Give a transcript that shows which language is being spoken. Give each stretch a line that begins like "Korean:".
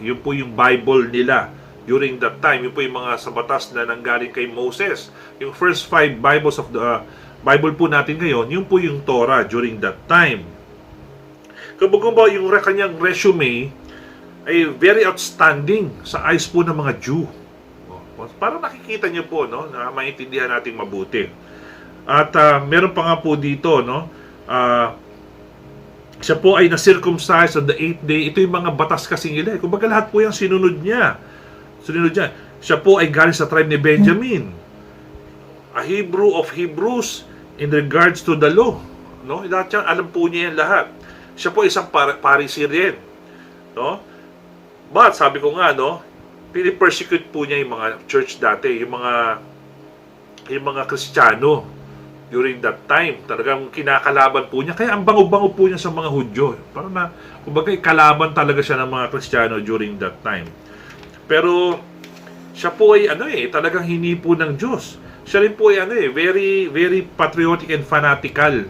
Filipino: Yun po yung Bible nila during that time. Yun po yung mga sa batas na nanggaling kay Moses. Yung
English: first 5 Bibles of the Bible
Filipino: po natin ngayon, yun po yung Torah during that time. Kumbaga yung kanyang resume ay
English: very outstanding
Filipino: sa eyes po ng mga Jew. Parang nakikita niyo po, no, na maintindihan natin mabuti. At meron pa nga po dito, no, siya po ay na-circumcised
English: on the 8th day.
Filipino: Ito yung mga batas kasi nila. Kumbaga lahat po yung sinunod niya. Siya po ay galing sa tribe ni Benjamin.
English: A Hebrew of Hebrews in regards to the law.
Filipino: No? Lahat yan, alam po niya yan lahat. Siya po isang Pharisee rin. No? But, sabi ko nga, no, pini-persecute po niya yung mga church dati, yung mga Kristiyano during that time. Talagang kinakalaban po niya. Kaya ang bango-bango po niya sa mga Hudyo. Parang na, kumbaga, kalaban talaga siya ng mga Kristiyano during that time. Pero, siya po ay, talagang hinipo ng Diyos. Siya rin po ay,
English: very, very patriotic and fanatical.